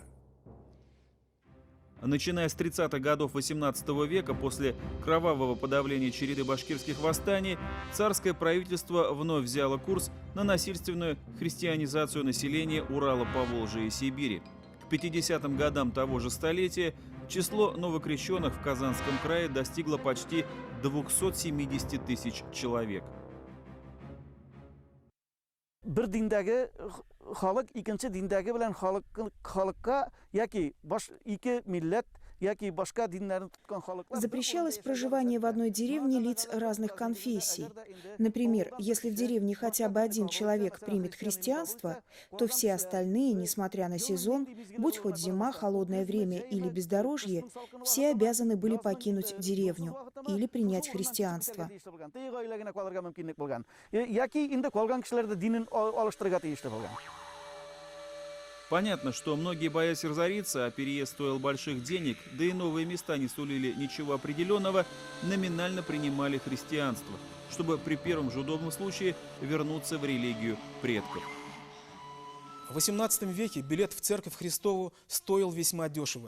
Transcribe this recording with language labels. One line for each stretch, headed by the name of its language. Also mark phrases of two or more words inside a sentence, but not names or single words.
Russian: Начиная с 30-х годов XVIII века, после кровавого подавления череды башкирских восстаний, царское правительство вновь взяло курс на насильственную христианизацию населения Урала, Поволжья и Сибири. К 50-м годам того же столетия число новокрещенных в Казанском крае достигло почти 270 тысяч человек.
Uzbek: bir dindagi xalq ikkinchi dindagi bilan xalqqa yoki ikki millat yoki boshqa dinlarni tutgan xalqlar.
Russian: Запрещалось проживание в одной деревне лиц разных конфессий. Например, если в деревне хотя бы один человек примет христианство, то все остальные, несмотря на сезон, будь хоть зима, холодное время или бездорожье, все обязаны были покинуть деревню или принять христианство.
Uzbek: Yoki endi qolgan kishilarda dinini olishtirishga tegishli bo'lgan.
Russian: Понятно, что многие, боясь разориться, а переезд стоил больших денег, да и новые места не сулили ничего определенного, номинально принимали христианство, чтобы при первом же удобном случае вернуться в религию предков. В XVIII веке билет в Церковь Христову стоил весьма дешево.